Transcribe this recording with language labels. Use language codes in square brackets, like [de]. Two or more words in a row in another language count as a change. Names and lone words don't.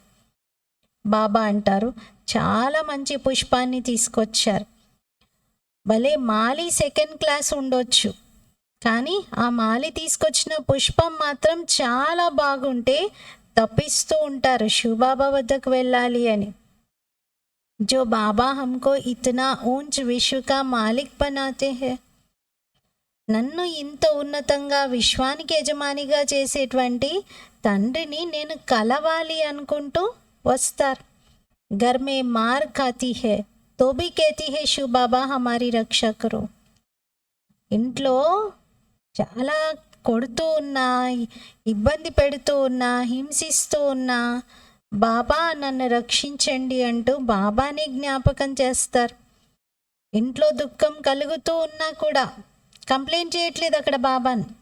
[te] బాబా అంటారు, చాలా మంచి పుష్పాన్ని తీసుకొచ్చారు. భలే మాలి [en] second class [te] ఉండొచ్చు, కానీ ఆ మాలి తీసుకొచ్చిన పుష్పం మాత్రం చాలా బాగుంటే తప్పిస్తూ ఉంటారు శివబాబా వద్దకు వెళ్ళాలి అని. [hi] जो बाबा हमको इतना ऊंच विश्व का मालिक बनाते हैं, [te] నన్ను ఇంత ఉన్నతంగా విశ్వానికి యజమానిగా చేసేటువంటి తండ్రిని నేను కలవాలి అనుకుంటూ వస్తారు. [hi] घर में मार खाती है तो भी कहती है शिव बाबा हमारी रक्षा करो. [te] ఇంట్లో చాలా కొడుతూ ఉన్నా, ఇబ్బంది పెడుతూ ఉన్నా, హింసిస్తూ ఉన్నా, బాబా నన్ను రక్షించండి అంటూ బాబాని జ్ఞాపకం చేస్తారు. ఇంట్లో దుఃఖం కలుగుతూ ఉన్నా కూడా కంప్లైంట్ చేయట్లేదు అక్కడ బాబాని.